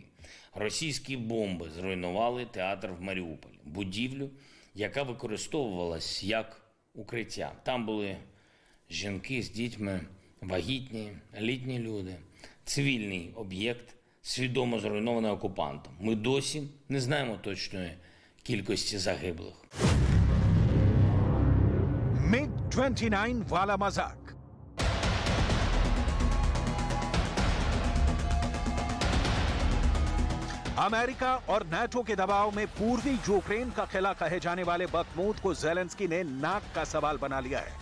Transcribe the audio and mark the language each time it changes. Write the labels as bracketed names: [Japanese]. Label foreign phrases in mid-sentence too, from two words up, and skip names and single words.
[Ukrainian] Російські бомби зруйнували театр в Маріуполі, будівлю, яка використовувалась як укриття. Там були жінки з дітьми, вагітні, літні люди, цивільний об'єкт, свідомо зруйнований окупантом. Ми досі не знаємо точної кількості загиблих. [Hindi] MiG-29 वाला मजाक। अमेरिका और नाटो के दबाव में पूर्वी यूक्रेन का किला कहे जाने वाले बखमूत को ज़ेलेंस्की ने नाक का सवाल बना लिया है।